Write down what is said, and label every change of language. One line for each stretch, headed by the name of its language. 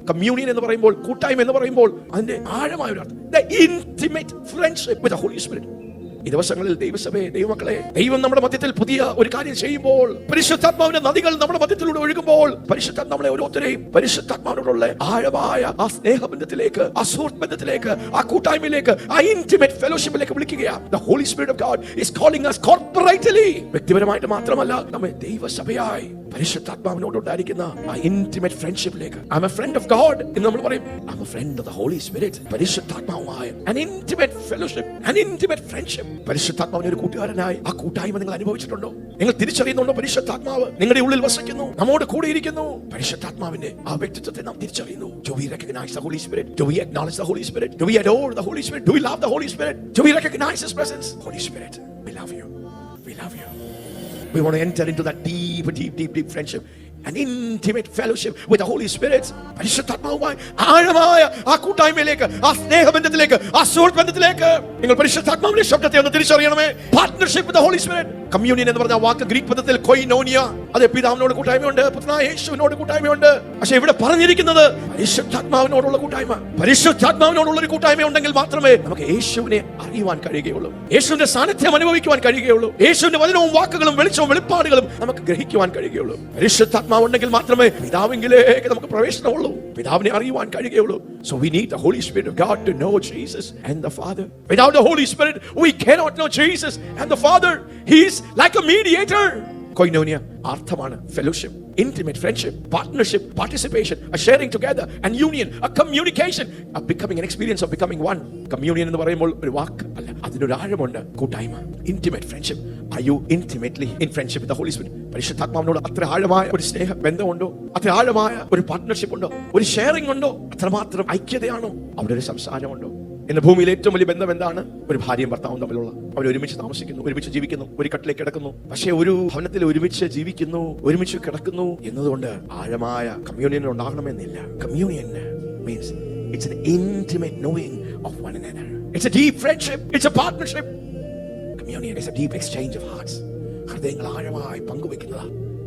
Malayalam: Communion എന്ന് പറയുമ്പോൾ, കൂട്ടായ്മ എന്ന് പറയുമ്പോൾ അതിന്റെ ആഴമായ ഒരു അർത്ഥം,
English: the intimate friendship with the Holy Spirit.
Malayalam: ഈ ദിവസങ്ങളിൽ ദൈവസഭയെ, ദൈവമക്കളെ, ദൈവം നമ്മുടെ മധ്യത്തിൽ പുതിയ ഒരു കാര്യം ചെയ്യുമ്പോൾ, പരിശുദ്ധാത്മാവിന്റെ നദികൾ നമ്മുടെ മധ്യത്തിലൂടെ ഒഴുകുമ്പോൾ, പരിശുദ്ധാത്മാവിനെ ഓരോരുത്തരെയും പരിശുദ്ധാത്മാവിനോടുള്ള ആഴമായ ആ സ്നേഹബന്ധത്തിലേക്ക്, ആ സുഹൃത്ത് ബന്ധത്തിലേക്ക്, ആ കൂട്ടായ്മയിലേക്ക്, ആ ഇന്റിമേറ്റ് ഫെലോഷിപ്പിലേക്ക് വിളിക്കുകയാണ്.
English: The Holy Spirit of God is calling us corporately.
Malayalam: വ്യക്തിപരമായിട്ട് മാത്രമല്ല, നമ്മെ ദൈവസഭയായി പരിശുദ്ധാത്മാവിനോടുണ്ടായിരിക്കുന്ന ആ intimate ഫ്രണ്ട്ഷിപ്പിലേക്ക്.
English: I'm a friend of God
Malayalam: എന്ന് നമ്മൾ പറയും.
English: I'm a friend of the Holy Spirit. പരിശുദ്ധാത്മാവുമായ an intimate fellowship, an intimate friendship.
Malayalam: പരിശുദ്ധാത്മാവിന്റെ ഒരു കൂട്ടുകാരനായി ആ കൂട്ടായ്മ നിങ്ങൾ അനുഭവിച്ചിട്ടുണ്ടോ? നിങ്ങൾ തിരിച്ചറിയുന്നുണ്ടോ? പരിശുദ്ധാത്മാവ് നിങ്ങളുടെ ഉള്ളിൽ വസിക്കുന്നു, നമ്മോട് കൂടെ ഇരിക്കുന്നു. പരിശുദ്ധാത്മാവിന്റെ ആ വ്യക്തിത്വത്തെ നാം തിരിച്ചറിയുന്നു.
English: Do we recognize the Holy Spirit? Do we acknowledge the Holy Spirit? Do we adore the Holy Spirit? Do we love the Holy Spirit? Do we recognize His presence? Holy Spirit, we love you. We love you. We want to enter into that deep friendship, an intimate fellowship with the Holy Spirit.
Malayalam: പരിശുദ്ധാത്മാവുമായി ആഴമായ ആ കൂട്ടായ്മയിലേക്ക്, ആ സ്നേഹബന്ധത്തിലേക്ക്, ആ സുഹൃത്ത് ബന്ധത്തിലേക്ക് നിങ്ങൾ പരിശുദ്ധാത്മാവിന്റെ ശബ്ദത്തെ ഒന്ന് തിരിച്ചറിയണമേ.
English: Partnership with the Holy Spirit.
Malayalam: Communion എന്ന് പറഞ്ഞ വാക്ക് ഗ്രീക്ക് പദത്തിൽ കൊയിനോനിയ. അത് പിതാവിനോട് കൂട്ടായ്മയുണ്ട്, പുത്രനായ യേശുവിനോട് കൂട്ടായ്മയുണ്ട്. പക്ഷേ ഇവിടെ പറഞ്ഞിരിക്കുന്നത് പരിശുദ്ധാത്മാവിനോടുള്ള കൂട്ടായ്മ. പരിശുദ്ധാത്മാവിനോടുള്ള ഒരു കൂട്ടായ്മ ഉണ്ടെങ്കിൽ മാത്രമേ നമുക്ക് യേശുവിനെ അറിയുവാൻ കഴിയുകയുള്ളൂ, യേശുവിന്റെ സാന്നിധ്യം അനുഭവിക്കുവാൻ കഴിയുകയുള്ളൂ, യേശുവിന്റെ വചനവും വാക്കുകളും വെളിച്ചവും വെളിപ്പാടുകളും നമുക്ക് ഗ്രഹിക്കുവാൻ കഴിയുകയുള്ളൂ. പരിശുദ്ധാത്മാവ് ഉണ്ടെങ്കിൽ മാത്രമേ പിതാവിലേക്ക് നമുക്ക് പ്രവേശനമുള്ളൂ, പിതാവിനെ അറിയുവാൻ കഴിയുകയുള്ളൂ.
English: So we need the Holy Spirit of God to know Jesus and the Father. Without the Holy Spirit, we cannot know Jesus and the Father. He is like a mediator. Koinonia, അർത്ഥമാണ് fellowship, intimate friendship, partnership, participation, a sharing together, and union, a communication, a becoming, an experience of becoming one.
Malayalam: Communion എന്ന് പറയുമ്പോൾ ഒരു വാക്ക് അല്ല, അതിനൊരു ആഴമുണ്ട്.
English: കൂട്ടായ്മ, intimate friendship. Are you intimately in friendship with the Holy Spirit?
Malayalam: പരിശുദ്ധാത്മാവിനോട് അത്ര ആഴമായ ഒരു സ്നേഹ ബന്ധമുണ്ടോ? അത്ര ആഴമായ ഒരു പാർട്ട്ണർഷിപ്പ് ഉണ്ടോ? ഒരു ഷെയറിംഗ് ഉണ്ടോ? അത്രമാത്രം ഐക്യതയാണോ? അവിടെ ഒരു സംസാരമുണ്ടോ? ഇന്ന് ഭൂമിയിലെ ഏറ്റവും വലിയ ബന്ധം എന്താണ്? ഒരു ഭാര്യയും ഭർത്താവും തമ്മിലുള്ള. അവർ ഒരുമിച്ച് താമസിക്കുന്നു, ഒരുമിച്ച് ജീവിക്കുന്നു, ഒരു കട്ടിലേക്ക് കിടക്കുന്നു. പക്ഷേ ഒരു ഭവനത്തിൽ ഒരുമിച്ച് ജീവിക്കുന്നു, ഒരുമിച്ച് കിടക്കുന്നു എന്നതുകൊണ്ട് ആഴമായ കമ്മ്യൂണിയൻ ഉണ്ടാകണമെന്നില്ല.
English: Communion means it's an intimate knowing of one another. It's a deep friendship. It's a partnership. Communion is a deep exchange of hearts.
Malayalam: ഹൃദയങ്ങൾ ആഴമായി പങ്കുവെക്കുന്നതാണ്.